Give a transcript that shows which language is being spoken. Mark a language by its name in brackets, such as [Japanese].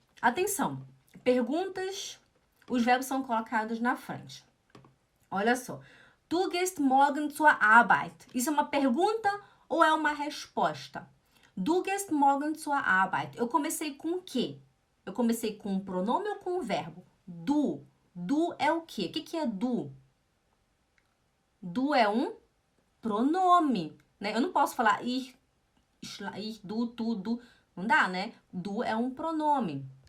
[Portuguese] Atenção, perguntas, os verbos são colocados na frente. Olha só. [German] Du gehst morgen zur Arbeit. [Portuguese] Isso é uma pergunta ou é uma resposta? [German] Du gehst morgen zur Arbeit. [Portuguese] Eu comecei com o quê? Eu comecei com um pronome ou com um verbo? Du. Du é o quê? O que é du? Du é um pronome, né? Eu não posso falar ir, du, tu, du. Não dá, né? Du é um pronome.